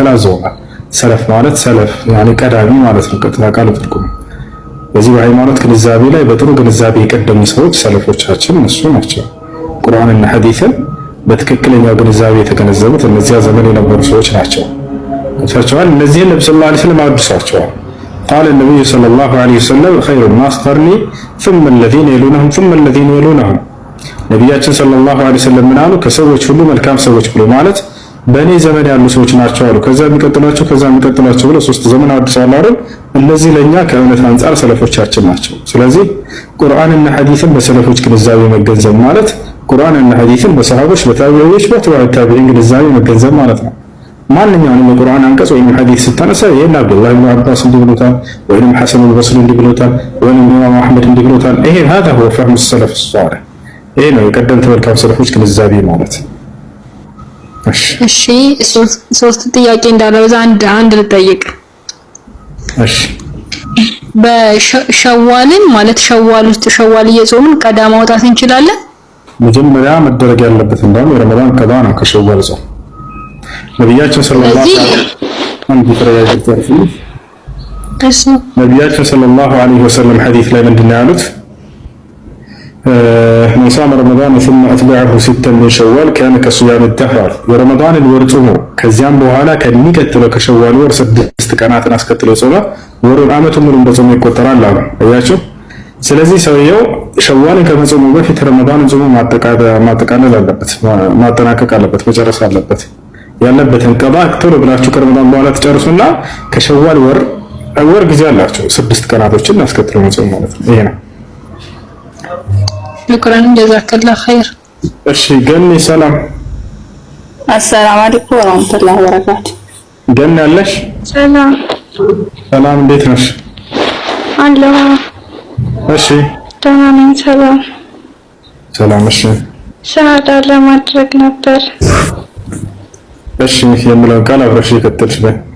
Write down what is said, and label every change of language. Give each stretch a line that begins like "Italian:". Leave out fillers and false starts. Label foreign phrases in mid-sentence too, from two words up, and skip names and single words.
Amharic: አዘውናል። ሰለፍ ማለት ሰለፍ ያኒ ቀዳሚ ማለት ነው። ቀጥታ ቃል ትርጉም በዚህ በሃይማኖት ግንዛቤ ላይ በጥሩ ግንዛቤ የቀደሙ ሰዎች ሰለፎቻችን እነሱ ናቸው። ቁርአንና ሐዲስን በትክክለኛው ግንዛቤ የተገነዘቡት እነዚያ ዘመን የነበሩ ሰዎች ናቸው። እሳቸውን እነዚህን ነብዩ
Arabic: صلى الله عليه وسلم
Amharic: አወድሷቸዋል።
Arabic: قال النبي صلى الله عليه وسلم خير الناس قرني ثم الذين يلونهم ثم الذين يلونهم
Amharic: ነብያችን
Arabic: صلى الله عليه وسلم
Amharic: ምን አሉ? ከሰዎች ሁሉ መልካም ሰዎች ብሎ ማለት በእኔ ዘመን ያሉ ሰዎች ናቸው አሉ። ከዛ የሚቀጥላቸው ከዛ የሚቀጥላቸው ብሎ 3 ዘመን አድርሰዋል አይደል? እነዚህ ለኛ ከእውነት አንፃር ሰለፎቻችን ናቸው። ስለዚህ ቁርአንና ሐዲስን በሰለፎች ግንዛቤ መገንዘብ ማለት ቁርአንና ሐዲስን በሰሃቦች በታቢዒዎች በታቢዒን ግንዛቤ መገንዘብ ማለት ነው። ማንኛውንም የቁርአን አንቀጽ ወይም ሐዲስ ስታነሳ ይሄን አብዱላህ ኢብኑ አባስ እንዲህ ብሎታል ወይም ሐሰን አልበስሪ እንዲህ ብሎታል ወይም ኢማም አህመድ እንዲህ ብሎታል። ይሄ
Arabic: هذا هو فهم السلف الصالح።
Amharic: ይሄ ነው የቀደምት መልካም ሰለፎች ግንዛቤ ማለት። እሺ ሶስት ጥያቄ እንዳለበዛ አንድ ልጠይቅ። እሺ በሸዋልን ማለት ሸዋል ውስጥ ሸዋል እየጾምን ቀዳ ማውጣት እንችላለን? መጀመሪያ መደረግ ያለበት እንደውም የረመዳን ቀዳ ነው ከሸዋል ጾም። ነብያችን
Arabic: صلى الله عليه وسلم
Amharic: ሐዲስ ላይ ምንድን ነው ያሉት?
Arabic: من صام رمضان ثم أتبعه 6 من شوال كان كصيام الدهر ورمضان الور
Amharic: ጾሙ ከዚያም በኋላ ከሚቀጥለው ከሸዋል ወር 6 ቀናትን አስከትሎ ጾመ ወሩን አመቱን ሙሉ እንደጾመ ይቆጠራል አሉ። አያችሁ። ስለዚህ ሰውየው ሸዋልን ከመጾሙ በፊት ረመዳንን ጾሙ ማጠቃለል አለበት፣ ማጠናቀቅ አለበት፣ መጨረስ አለበት። ያለበትን ቀዳ ቶሎ ብላችሁ ከረመዳን በኋላ ተጨርሱና ከሸዋል ወር ጊዜ አላችሁ 6 ቀናቶችን አስከትሎ መጾም ማለት ነው። ይሄ ነው።
Arabic: شكرا جزاك الله خير
Amharic: እሺ ገኒ ሰላም
Arabic: السلام عليكم ورحمة الله وبركاته
Amharic: ገኒ አለሽ ሰላም ሰላም እንዴት ነሽ አለሁ እሺ ደህና ነኝ ሰላም ሰላም እሺ ሻሃዳ ለማድረግ ነበር እሺ የምለው ቃል አብረሽ ይከተልሽ በይ